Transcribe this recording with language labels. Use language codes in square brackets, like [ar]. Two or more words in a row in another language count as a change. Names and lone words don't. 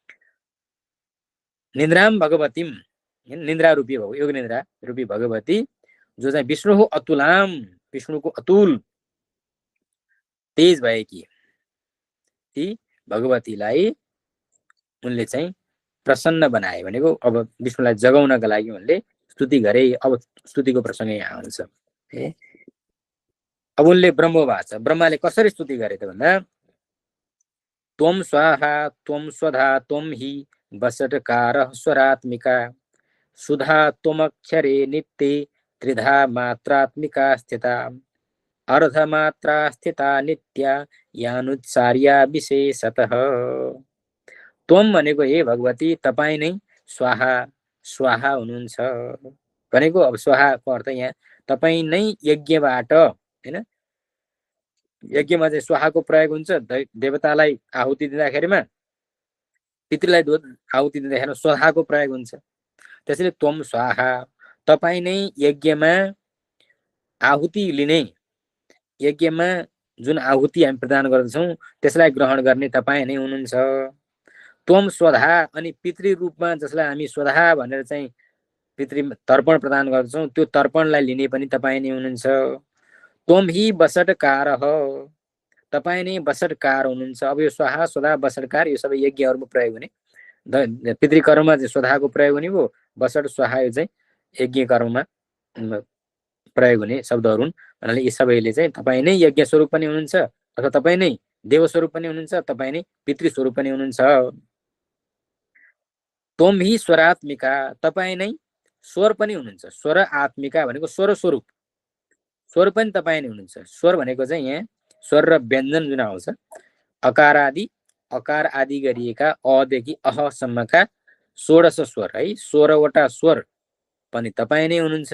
[sa] निन्द्राम भगवतीम, [ne] निन्द्रा रूपी योग निन्द्रा रूपी भगवती, जो चाहिँ विष्णु हो अतुलाम, विष्णुको अतुल तेज भएकी ती भगवतीलाई उनले चाहिँ प्रसन्न बनाए। भनेको अब विष्णुलाई जगाउनका लागि उनले स्तुति गरे। अब स्तुतिको प्रसङ्ग यहाँ आउँछ, है। अब उनले ब्रह्मवाच, ब्रह्माले कसरी स्तुति गरे त भन्दा [sa] त्वं स्वाहा त्वं स्वधा त्वं हि वषट्कारः स्वरात्मिका, सुधा त्वमक्षरे नित्ये त्रिधा मात्रात्मिका स्थिता, अर्धमात्रा स्थिता नित्या यानुच्चार्या विशेषतः। [ne] त्वम भनेको हे भगवती तपाईँ नै स्वाहा, स्वाहा हुनुहुन्छ भनेको अब स्वाहाको अर्थ यहाँ तपाईँ नै यज्ञबाट, हैन, यज्ञमा चाहिँ स्वाहाको प्रयोग हुन्छ। देवतालाई आहुति दिँदाखेरिमा, पितृलाई आहुति दिँदाखेरि स्वाहाको प्रयोग हुन्छ। [sa] त्यसैले त्वम स्वाहा, [ne] तपाईँ नै यज्ञमा आहुति लिने, यज्ञमा जुन आहुति हामी प्रदान गर्दछौँ त्यसलाई ग्रहण गर्ने तपाईँ नै हुनुहुन्छ। [sa] त्वम स्वधा, [ne] अनि पितृ रूपमा जसलाई हामी स्वधा भनेर चाहिँ पितृ तर्पण प्रदान गर्दछौँ त्यो तर्पणलाई लिने पनि तपाईँ नै हुनुहुन्छ। [sa] त्वम हि वषट्कारः, [ne] तपाईँ नै वषट्कार हुनुहुन्छ। अब यो स्वाहा स्वधा वषट्कार यो सबै यज्ञहरूमा प्रयोग हुने, पितृकर्ममा चाहिँ स्वधाको प्रयोग हुने भयो, वषट स्वाहा यो चाहिँ यज्ञ कर्ममा प्रयोग हुने शब्दहरू हुन्। भन्नाले यी सबैले चाहिँ तपाईँ नै यज्ञ स्वरूप पनि हुनुहुन्छ, अथवा तपाईँ नै देव स्वरूप पनि हुनुहुन्छ, तपाईँ नै पितृ स्वरूप पनि हुनुहुन्छ। [sa] त्वम हि स्वरात्मिका, [ne] तपाईँ नै स्वर पनि हुनुहुन्छ। [sa] स्वर आत्मिका [ne] भनेको स्वर स्वरूप, स्वर पनि तपाईँ नै हुनुहुन्छ। स्वर भनेको चाहिँ यहाँ स्वर र व्यञ्जन जुन आउँछ, अकार आदि, अकार आदि गरिएका अदेखि अहसम्मका 16 स्वर, है, 16वटा स्वर पनि तपाईँ नै हुनुहुन्छ।